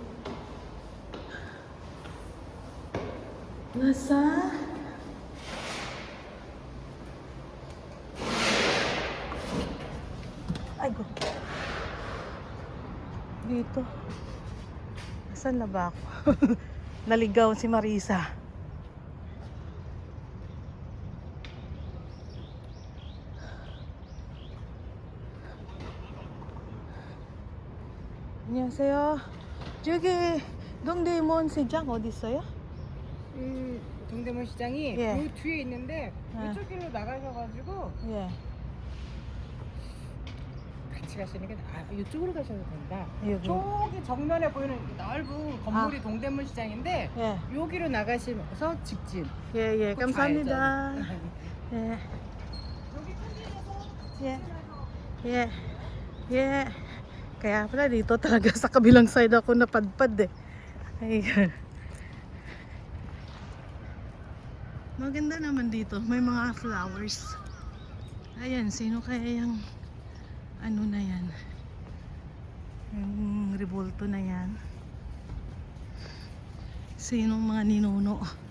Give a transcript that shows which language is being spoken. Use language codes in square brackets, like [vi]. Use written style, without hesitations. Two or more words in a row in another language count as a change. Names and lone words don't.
[tl] Nasa ay go. Dito. Saan na ba ako? Naligaw si Marisa. [ko] 안녕하세요. 저기 동대문 시장 어디 있어요? 동대문 시장이 예. 요 뒤에 있는데 예. 이쪽 길로 나가셔가지고 예. 같이 가시는 게 이쪽으로 가셔도 된다. 여기. 저기 정면에 보이는 넓은 건물이 동대문 시장인데 예. 여기로 나가시면서 직진. 예, 예. 꼭 감사합니다. 가야죠. 예. 예. 예. 예. [tl] Kaya pala dito talaga sa kabilang side ako napadpad eh. Ay. Maganda naman dito. May mga flowers. Ayan, sino kaya yung ano na yan? Yung revolto na yan. Sinong mga ninuno?